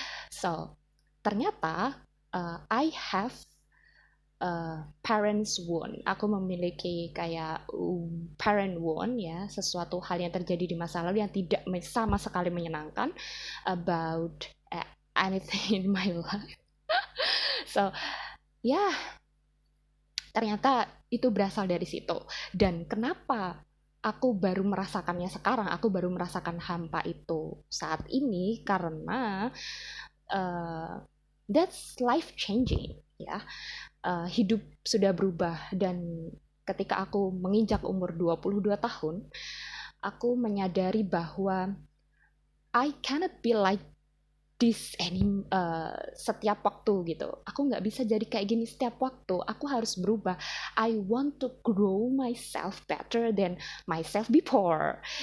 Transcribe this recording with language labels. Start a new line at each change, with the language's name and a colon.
English: So,
Indonesian: ternyata
English: I have parents wound.
Indonesian: Aku memiliki kayak parent wound ya, sesuatu hal yang terjadi di masa lalu yang tidak sama sekali menyenangkan
English: about anything in my life.
Indonesian: So, ya, yeah, ternyata itu berasal dari situ. Dan kenapa aku baru merasakannya sekarang, aku baru merasakan hampa itu saat ini, karena
English: that's life changing
Indonesian: ya. Hidup sudah berubah, dan ketika aku menginjak umur 22 tahun, aku menyadari bahwa
English: I cannot be like this
Indonesian: setiap waktu gitu. Aku nggak bisa jadi kayak gini setiap waktu. Aku harus berubah.
English: I want to grow myself better than myself before.